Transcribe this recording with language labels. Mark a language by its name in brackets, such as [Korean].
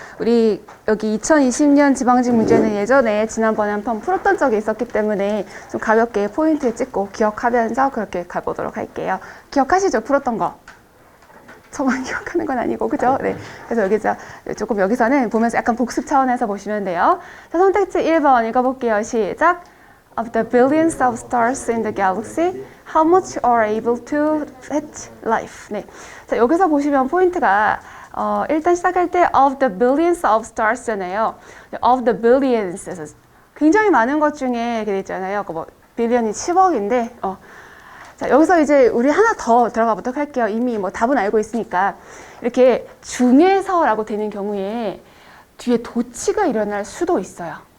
[Korean] 우리 여기 2020년 지방직 문제는 예전에 지난번에 한번 풀었던 적이 있었기 때문에 좀 가볍게 포인트 찍고 기억하면서 그렇게 가보도록 할게요. 기억하시죠? 풀었던 거. 저만 기억하는 건 아니고, 그죠? 네. 그래서 여기서 조금 여기서는 보면서 약간 복습 차원에서 보시면 돼요. 자, 선택지 1번 읽어볼게요. 시작. [English] Of the billions of stars in the galaxy, how much are able to fetch life? [Korean] 네. 자, 여기서 보시면 포인트가, 일단 시작할 때 [English] of the billions of stars [Korean] 잖아요. [English] of the billions. [Korean] 굉장히 많은 것 중에 이렇게 있잖아요. 뭐, 빌리언이 10억인데, 자, 여기서 이제 우리 하나 더 들어가 보도록 할게요. 이미 뭐 답은 알고 있으니까. 이렇게 중에서라고 되는 경우에 뒤에 도치가 일어날 수도 있어요.